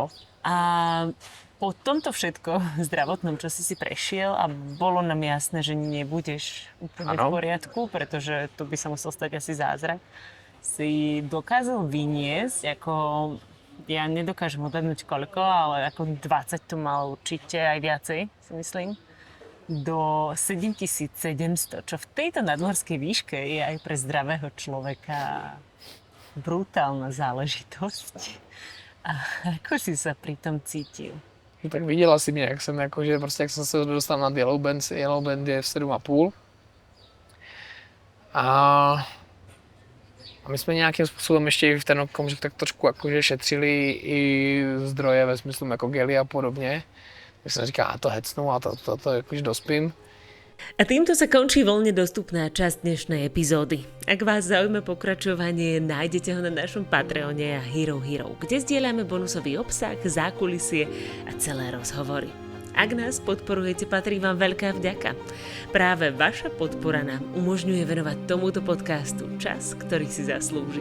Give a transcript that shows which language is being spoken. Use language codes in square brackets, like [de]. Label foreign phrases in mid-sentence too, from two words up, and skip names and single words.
[sk] A po tomto všetko zdravotnom, čo si prešiel a bolo nám jasné, že nebudeš úplne v poriadku, pretože to by sa musel stať asi zázrak, si dokázal vyniesť, ako ja nedokážem odhadnúť koľko, ale ako 20 to mal určite aj viacej, si myslím, do 7700, čo v tejto nadmorskej výške je aj pre zdravého človeka brutálna záležitosť. A ako si sa pri tom cítil? [cs] No tak viděla si mě, jak jsem, jakože, prostě, jak jsem se dostal nad Yellow Bend. Yellow Bend je v 7,5. A my jsme nějakým způsobem ještě v ten okamžik tak trošku jakože šetřili i zdroje ve smyslu jako gely a podobně. Tak jsem říkal, a to hecnu a to jakože dospím. [sk] A týmto sa končí voľne dostupná časť dnešnej epizódy. Ak vás zaujíma pokračovanie, nájdete ho na našom Patreone a Hero, kde zdieľame bonusový obsah, zákulisie a celé rozhovory. Ak nás podporujete, patrí vám veľká vďaka. Práve vaša podpora nám umožňuje venovať tomuto podcastu čas, ktorý si zaslúži.